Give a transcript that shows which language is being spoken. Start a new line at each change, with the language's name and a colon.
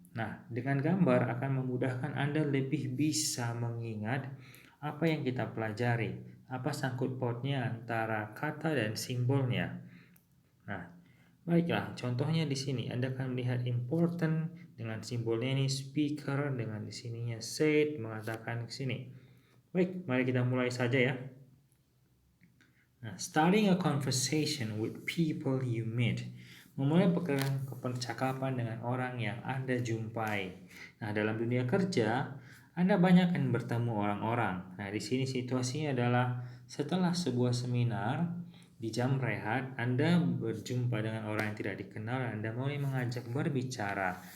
Indonesian: Nah, dengan gambar akan memudahkan Anda lebih bisa mengingat apa yang kita pelajari, apa sangkut pautnya antara kata dan simbolnya. Nah, baiklah, contohnya di sini Anda akan melihat important dengan simbolnya ini speaker, dengan di sininya said mengatakan ke sini. Baik, mari kita mulai saja ya.
English: Nah, starting a conversation with people you meet.
Indonesian: Memulai percakapan dengan orang yang Anda jumpai. Nah, dalam dunia kerja, Anda banyak akan bertemu orang-orang. Nah, di sini situasinya adalah setelah sebuah seminar, di jam rehat, Anda berjumpa dengan orang yang tidak dikenal, Anda mulai mengajak berbicara.